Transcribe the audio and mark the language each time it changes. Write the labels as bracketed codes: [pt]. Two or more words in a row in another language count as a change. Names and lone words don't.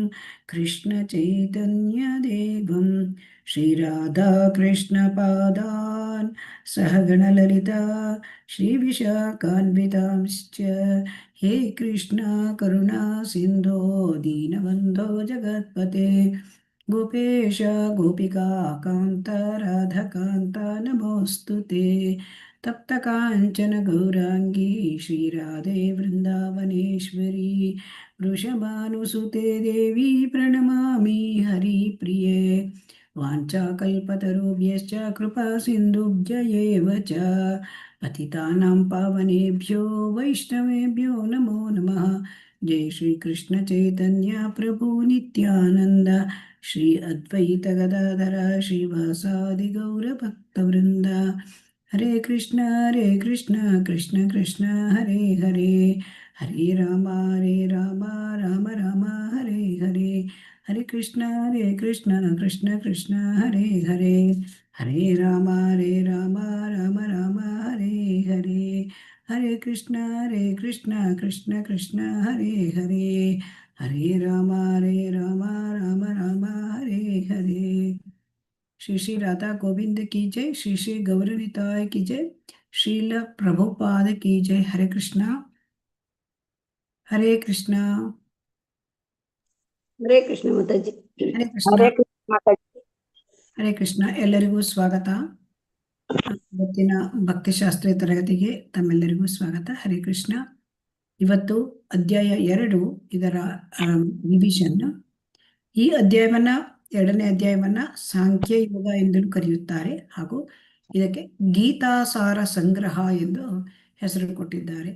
[sa] ಕೃಷ್ಣಚೈತನ್ಯದೇವಂ ಶ್ರೀರಾಧಾಕೃಷ್ಣಪಾದಾನ್ ಸಹಗಣಲಲಿತಾ ಶ್ರೀವಿಶಾಖಾನ್ವಿತಾಂಶ್ಚ ಹೇ ಕೃಷ್ಣ ಕರುಣಾ ಸಿಂಧೋ ದೀನಬಂಧೋ ಜಗತ್ಪತೆ ಗೋಪೇಶ ಗೋಪಿಕಾ ಕಾಂತ ರಾಧಕಾಂತ ನಮೋಸ್ತುತೆ. ತಪ್ತ ಕಾಂಚನ ಗೌರಾಂಗಿ ಶ್ರೀರಾಧೆ ವೃಂದಾವನೇಶ್ವರಿ ವೃಷಭಾನುಸುತೆ ದೇವಿ ಪ್ರಣಮಾಮಿ ಹರಿಪ್ರಿಯೆ. ವಾಂಛಾಕಲ್ಪತರುಭ್ಯಶ್ಚ ಕೃಪಾ ಸಿಂಧುಭ್ಯ ಏವ ಚ ಪತಿತಾನಾಂ ಪಾವನೇಭ್ಯೋ ವೈಷ್ಣವೇಭ್ಯೋ ನಮೋ ನಮಃ. ಜೈ ಶ್ರೀ ಕೃಷ್ಣ ಚೈತನ್ಯ ಪ್ರಭು ನಿತ್ಯಾನಂದ ಶ್ರೀ ಅದ್ವೈತ ಗದಾಧರ ಶ್ರೀವಾಸಾದಿ ಗೌರ ಭಕ್ತವೃಂದ. ಹರೇ ಕೃಷ್ಣ ಕೃಷ್ಣ ಕೃಷ್ಣ ಹರೇ ಹರೇ ಹರೇ ರಾಮ ರಾಮ ರಾಮ ಹರೇ ಹರೇ. ಹರೇ ಕೃಷ್ಣ ಕೃಷ್ಣ ಕೃಷ್ಣ ಹರೇ ಹರೇ ಹರೇ ರಾಮ ರಾಮ ರಾಮ ಹರೇ ಹರೇ. ಹರೇ ಕೃಷ್ಣ ಕೃಷ್ಣ ಕೃಷ್ಣ ಹರೇ ಹರೇ ಹರೇ ರಾಮ ರಾಮ ರಾಮ ಹರೇ ಹರೇ. [hi] श्री श्री राधा गोविंद की जय. श्री श्री गौरनिताय की जय. श्रील प्रभुपाद की जय. हरे कृष्णा हरे कृष्णा [kn] ಹರೇ ಕೃಷ್ಣ ಮಾತಾಜಿ. [hi] हरे कृष्णा [kn] ಹರೇ ಕೃಷ್ಣ ಮಾತಾಜಿ. ಹರೇ ಕೃಷ್ಣ. ಎಲ್ಲರಿಗೂ ಸ್ವಾಗತ. ಇವತ್ತಿನ ಭಕ್ತಿಶಾಸ್ತ್ರೀಯ ತರಗತಿಗೆ ತಮ್ಮೆಲ್ಲರಿಗೂ ಸ್ವಾಗತ. ಹರೇ ಕೃಷ್ಣ. ಇವತ್ತು ಅಧ್ಯಾಯ 2, ಇದರ ರಿವಿಷನ್. ಈ ಅಧ್ಯಾಯವನ್ನ, ಎರಡನೇ ಅಧ್ಯಾಯವನ್ನ ಸಾಂಖ್ಯ ಯೋಗ ಎಂದೂ ಕರೆಯುತ್ತಾರೆ, ಹಾಗೂ ಇದಕ್ಕೆ ಗೀತಾಸಾರ ಸಂಗ್ರಹ ಎಂದು ಹೆಸರು ಕೊಟ್ಟಿದ್ದಾರೆ.